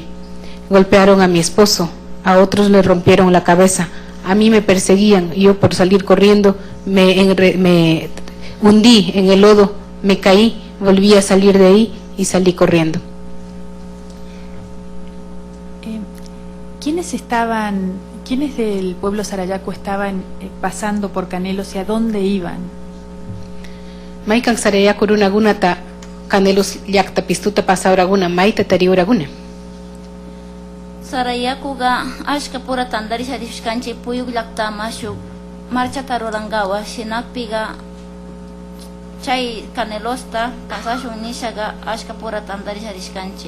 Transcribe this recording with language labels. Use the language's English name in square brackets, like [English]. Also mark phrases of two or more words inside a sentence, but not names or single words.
[Spanish] Golpearon a mi esposo, a otros le rompieron la cabeza, a mí me perseguían y yo por salir corriendo me hundí en el lodo, me caí, volví a salir de ahí y salí corriendo. ¿Quiénes del pueblo Sarayaku estaban pasando por Canelos y a dónde iban? [Quechua] Maikan Sarayaku runakunata Canelos llaqta pistuta pasawraguna mayta tariuraguna. Sarayakuga ashka pura tandarisha rishkanchi puyuk llaqtama shuk marchata rurangawa shinakpiga chay Canelosta kasashun nishaga ashka pura tandarisha rishkanchi.